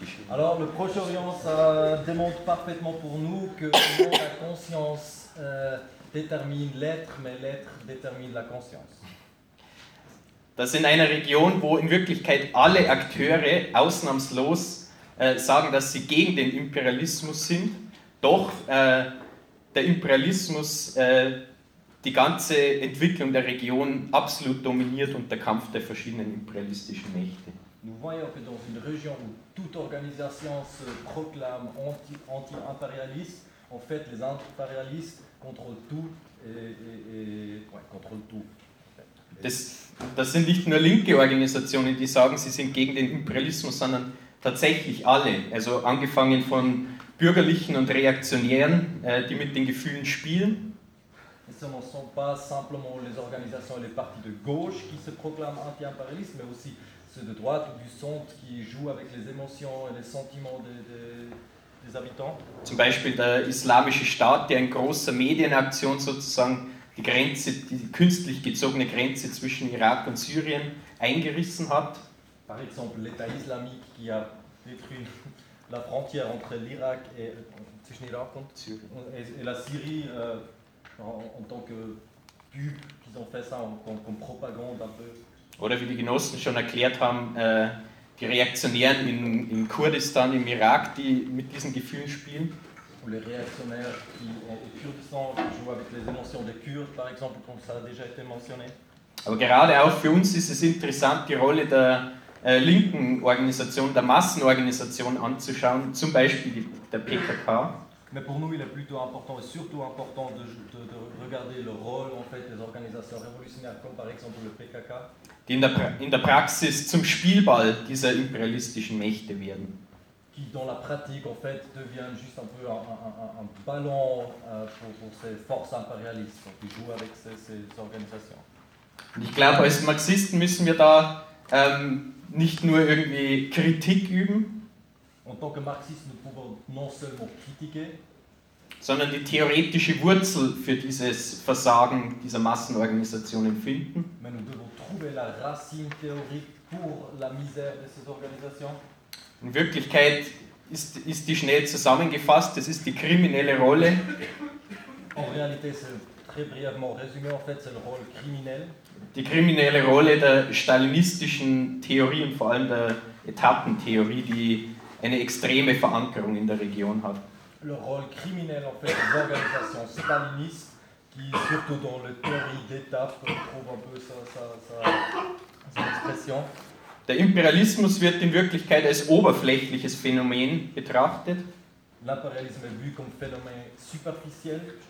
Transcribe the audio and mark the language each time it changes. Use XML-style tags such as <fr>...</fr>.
<fr>Also, le Proche-Orient, ça démontre parfaitement pour nous que la conscience détermine l'être, mais l'être détermine la conscience.</fr> <de>Dass in einer Region, wo in Wirklichkeit alle Akteure ausnahmslos sagen, dass sie gegen den Imperialismus sind, doch der Imperialismus die ganze Entwicklung der Region absolut dominiert und der Kampf der verschiedenen imperialistischen Mächte.</de> <fr>Nous voyons que dans une région où toute organisation se proclame anti-impérialiste, en fait les impérialistes contrôlent tout et contrôlent tout.</fr> <de>Das sind nicht nur linke Organisationen, die sagen, sie sind gegen den Imperialismus, sondern tatsächlich alle. Also angefangen von Bürgerlichen und Reaktionären, die mit den Gefühlen spielen. Es sind nicht</de> <fr>simplement les organisations et les partis de gauche qui se proclament anti-impérialistes, mais aussi ceux de droite ou du centre qui jouent avec les émotions et les sentiments des habitants.</fr> <de>Zum Beispiel der Islamische Staat, der in großer Medienaktion sozusagen die Grenze, die künstlich gezogene Grenze zwischen Irak und Syrien eingerissen hat.</de> <fr>Par exemple, l'État islamique qui a détruit la frontière entre l'Irak et</fr> <de>zwischen Irak und Syrien</de> <fr>et la Syrie en tant que pub, qu'ils ont fait ça comme propagande un peu.</fr> <de>Oder wie die Genossen schon erklärt haben, die Reaktionären in Kurdistan im Irak, die mit diesen Gefühlen spielen.</de> <fr>Les réactionnaires qui ont au Kurdistan jouent avec les émotions des Kurdes, par exemple, comme ça a déjà été mentionné.</fr> <de>Aber gerade auch für uns ist es interessant, die Rolle der linken Organisation, der Massenorganisation anzuschauen, zum Beispiel der PKK.</de> <fr>Mais pour nous, il est plutôt important et surtout important de regarder le rôle en fait des organisations révolutionnaires, comme par exemple le PKK.</fr> <de>Die in der Praxis zum Spielball dieser imperialistischen Mächte werden.</de> <fr>Qui dans la pratique en fait devient juste un peu un ballon pour ces forces impérialistes qui jouent avec ces organisations.</fr> <de>Ich glaube, als Marxisten müssen wir da nicht nur irgendwie Kritik üben.</de> <fr>En tant que marxiste, nous pouvons non seulement critiquer,</fr> <de>sondern die theoretische Wurzel für dieses Versagen dieser Massenorganisationen finden.</de> <fr>Mais nous devons trouver la racine théorique pour la misère de ces organisations.</fr> <de>In Wirklichkeit ist die schnell zusammengefasst, das ist die kriminelle Rolle.</de> <fr>En réalité, c'est très brièvement résumé, en fait, c'est le rôle criminel.</fr> <de>Die kriminelle Rolle der stalinistischen Theorie und vor allem der Etappentheorie, die eine extreme Verankerung in der Region hat.</de> <fr>Le rôle criminel, en fait, des organisations stalinistes, qui, surtout dans la théorie d'étape, trouve un peu sa expression.</fr> <de>Der Imperialismus wird in Wirklichkeit als oberflächliches Phänomen betrachtet.</de> <fr>L'impérialisme est vu comme phénomène superficiel.</fr>